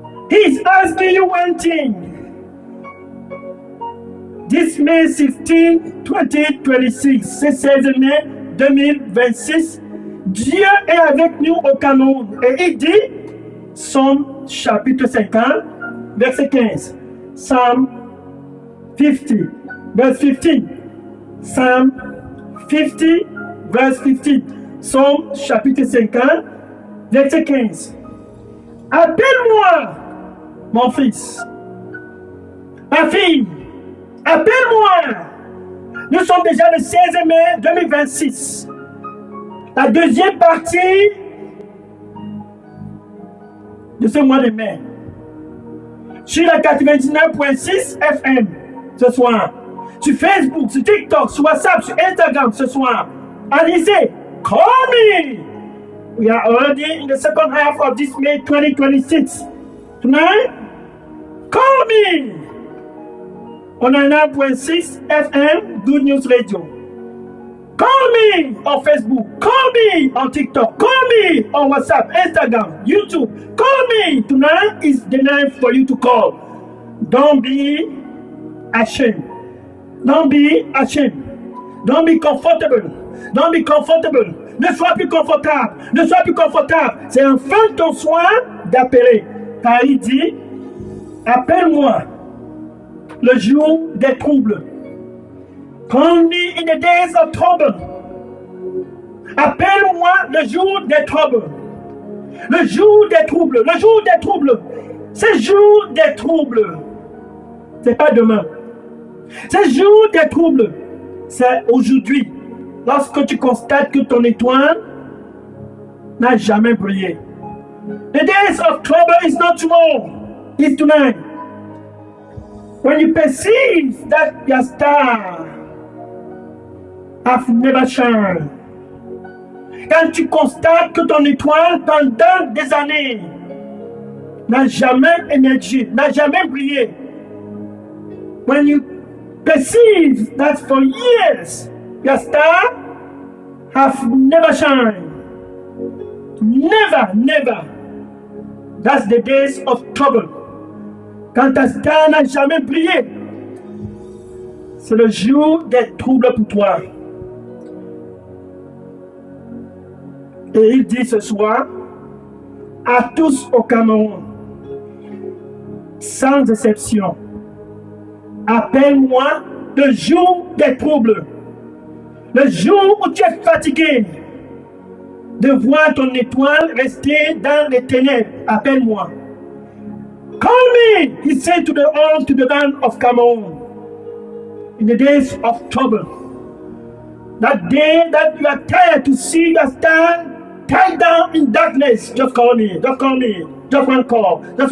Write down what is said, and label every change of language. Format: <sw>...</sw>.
<en>He's asking you one thing. This May 16, 2026,</en> <fr>c'est 16 mai 2026, Dieu est avec nous au Cameroun. Et il dit, Psaume chapitre 50, verset 15.</fr> <en>Psalm 50, verse 15. Psalm 50, verse 15.</en> <fr>Psaume chapitre 50, verset 15. Appelle-moi, mon fils, ma fille, appelle-moi. Nous sommes déjà le 16 mai 2026. La deuxième partie de ce mois de mai. Sur la 99.6 FM ce soir. Sur Facebook, sur TikTok, sur WhatsApp, sur Instagram ce soir. Allez-y,</fr> <en>call me. We are already in the second half of this May 2026. Tonight, call me on 99.6 FM Good News Radio. Call me on Facebook. Call me on TikTok. Call me on WhatsApp, Instagram, YouTube. Call me. Tonight is the night for you to call. Don't be ashamed. Don't be ashamed. Don't be comfortable. Don't be comfortable.</en> <fr>Ne sois plus confortable. Ne sois plus confortable. C'est enfin ton soin d'appeler. Car il dit, appelle-moi le jour des troubles. Call me in the days of trouble. Appelle-moi le jour des troubles. Le jour des troubles. Le jour des troubles. Ce jour des troubles. C'est pas demain. Ce jour des troubles. C'est aujourd'hui. Lorsque tu constates que ton étoile n'a jamais brillé.</fr> <en>The days of trouble is not tomorrow. It's tonight. When you perceive that your star have never shone.</en> <fr>Quand tu constates que ton étoile, pendant des années, n'a jamais émergé, n'a jamais brillé.</fr> <en>When you perceive that for years, your star have never shined. Never. That's the days of trouble.</en> <fr>Quand ta star n'a jamais brillé, c'est le jour des troubles pour toi. Et il dit ce soir à tous au Cameroun, sans exception, appelle-moi le jour des troubles, le jour où tu es fatigué de voir ton étoile rester dans les ténèbres. Appelle-moi.</fr> <en>Call me, he said to the land of Cameroon, in the days of trouble. That day that you are tired to see your star tied down in darkness, just call me, just one call.</en>